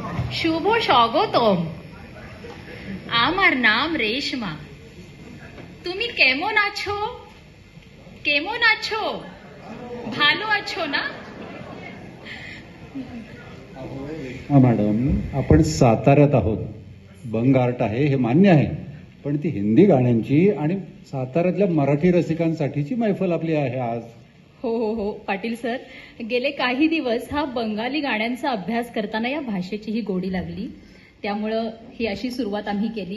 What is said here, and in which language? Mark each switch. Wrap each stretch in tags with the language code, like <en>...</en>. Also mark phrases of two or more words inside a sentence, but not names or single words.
<bn>শুভ স্বাগতম। আমার নাম রেশমা। তুমি কেমন আছো? কেমন আছো? ভালো আছো ना?</bn> <mr>मॅडम, आपण साताऱ्यात आहोत. बंग आर्ट आहे हे मान्य आहे, पण ती हिंदी गाण्यांची आणि साताऱ्यातल्या मराठी रसिकांसाठीची मैफल आपली आहे आज. हो हो हो पाटील सर, गेले काही दिवस हा बंगाली गाण्यांचा अभ्यास करताना या भाषेची ही गोडी लागली, त्यामुळं ही अशी सुरुवात आम्ही केली.</mr>